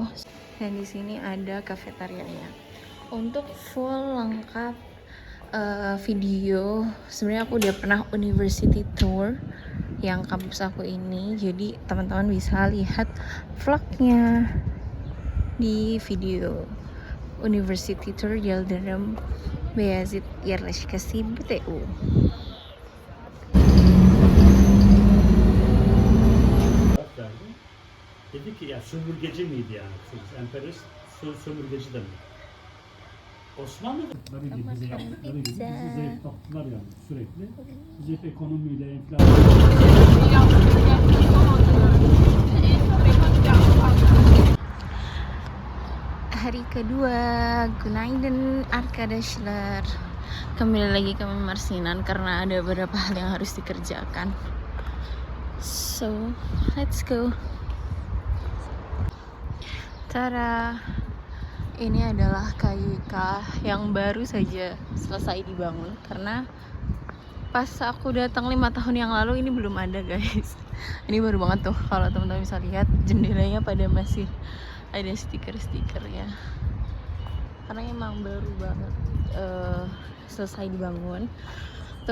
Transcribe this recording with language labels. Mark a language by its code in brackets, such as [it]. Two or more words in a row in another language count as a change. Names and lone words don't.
[id] Dan di sini ada kafetarianya. Untuk full lengkap video, sebenarnya aku udah pernah [en] university tour [id] yang kampus aku ini. Jadi teman-teman bisa lihat vlognya di video University Tour Yildirim Beyazıt Yerleşkesi BTU. [tr] Dedi ki ya sömürgeci miydi yani? Emperyalist sömürgeci demek. Osmanlı tabii ki bize yaptıkları gibi bizi zayıflattılar yani sürekli. Biz hep ekonomiyle, [id] Hari kedua, [tr] günaydın arkadaşlar. [id] Kembali lagi ke Mimarsinan karena ada beberapa hal yang harus dikerjakan. [en] So, let's go. [id] Tada, ini adalah KYK yang baru saja selesai dibangun, karena pas aku datang 5 tahun yang lalu ini belum ada guys. Ini baru banget tuh, kalau teman-teman bisa lihat jendelanya pada masih ada stiker-stiker ya, karena emang baru banget selesai dibangun.